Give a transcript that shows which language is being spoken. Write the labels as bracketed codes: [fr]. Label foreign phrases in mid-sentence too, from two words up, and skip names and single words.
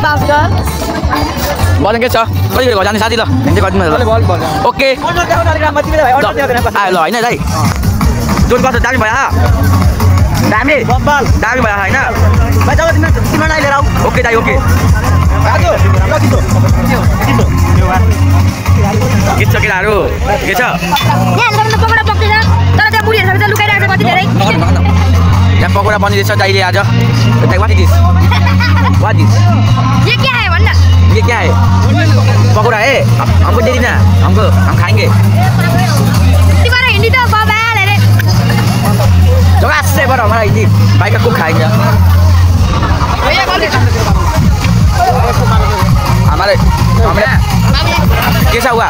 [ne] बल के छ कति घर जाने साथी ल ओके ल होइन दाइ जोड कस्तो दामी भयो दामी भयो होइन ओके दाइ ओके के छ केटाहरू के छ यहाँ पकौडा बनिँदैछ दाइले आज [en] What is? [hi] ये क्या है वन्ना? ये क्या है? पकौड़ा है? हमको दे देना, हम खाएंगे। तुम्हारा हिंदी तो बवाल है रे। तो ऐसे बड़ा हमारा हिंदी भाई का कुक खाएंगे। हमारे कैसा हुआ?